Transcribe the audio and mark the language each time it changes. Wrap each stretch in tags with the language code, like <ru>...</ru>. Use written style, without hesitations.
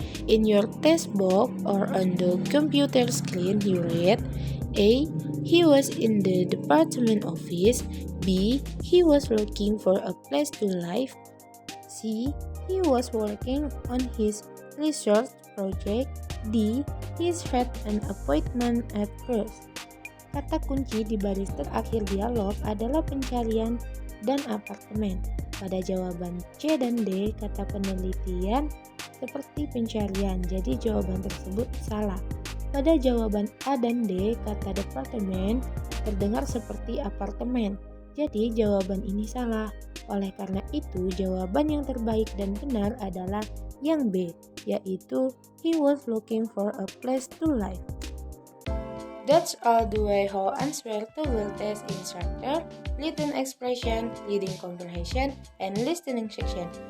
<en>In your textbook or on the computer screen you read, A. He was in the department office. B. He was looking for a place to live. C. He was working on his research project. D. He had an appointment at first.</en> <id>Kata kunci di baris terakhir dialog adalah pencarian dan apartemen. Pada jawaban C dan D, kata penelitian seperti pencarian, jadi jawaban tersebut salah. Pada jawaban A dan D, kata departemen terdengar seperti apartemen, jadi jawaban ini salah. Oleh karena itu, jawaban yang terbaik dan benar adalah yang B, yaitu</id> <en>he was looking for a place to live. That's all the way how answer to will test in structure, written expression, reading comprehension, and listening section.</en>